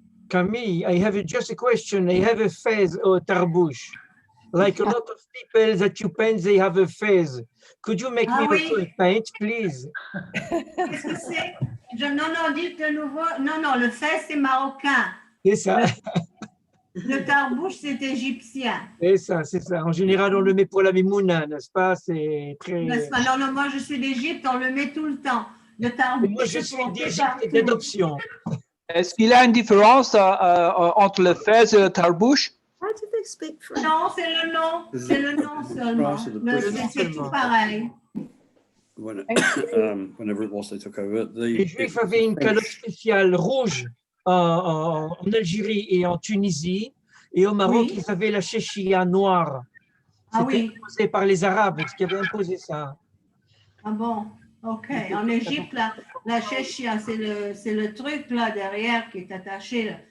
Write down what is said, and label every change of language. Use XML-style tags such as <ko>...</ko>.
<en>Camille, I have just a question. I have a fez or tarbouche. Like a lot of people that you paint, they have a fez. Could you make me also a paint, please?</en> <fr>Qu'est-ce que c'est? Non, non, dites de nouveau. Non, non, le fez, c'est marocain. C'est ça. Le tarbouche, c'est égyptien. C'est ça, c'est ça. En général, on le met pour la mimouna, n'est-ce pas? C'est très... N'est-ce pas? Non, non, moi, je suis d'Égypte, on le met tout le temps. Le tarbouche, moi, je suis d'Égypte et d'adoption. Est-ce qu'il y a une différence entre le fez et le tarbouche?</fr> <en>How do they speak French?</en> <fr>Non, c'est le nom. C'est le nom seulement. C'est tout pareil.</fr> <en>Whenever it was they took over,</en> <fr>Les Juifs avaient une calotte spéciale rouge en Algérie et en Tunisie. Et au Maroc, ils avaient la chéchia noire. C'était imposé par les Arabes qui avaient imposé ça. Ah bon? OK. En Égypte, la chéchia, c'est le truc là derrière qui est attaché.</fr>